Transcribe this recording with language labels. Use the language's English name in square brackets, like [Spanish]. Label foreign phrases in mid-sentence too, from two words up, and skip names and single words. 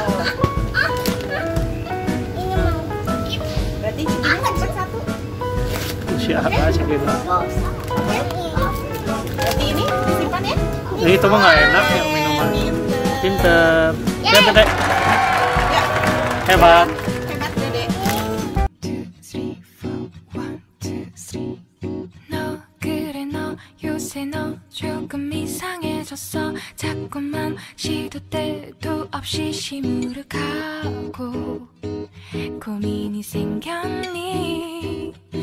[Indonesian] Berarti jadinya cuma satu. Siapa sih gitu? Berarti ini disimpan ya? Ini itu mah nggak enak yang minuman. Pinter. Ya Dede. Ya, Hebat. hebat Dede. [Korean] 너 그래 너 요새 너 조금 이상해졌어 자꾸만 시도 때도 없이 시무룩하고 고민이 생겼니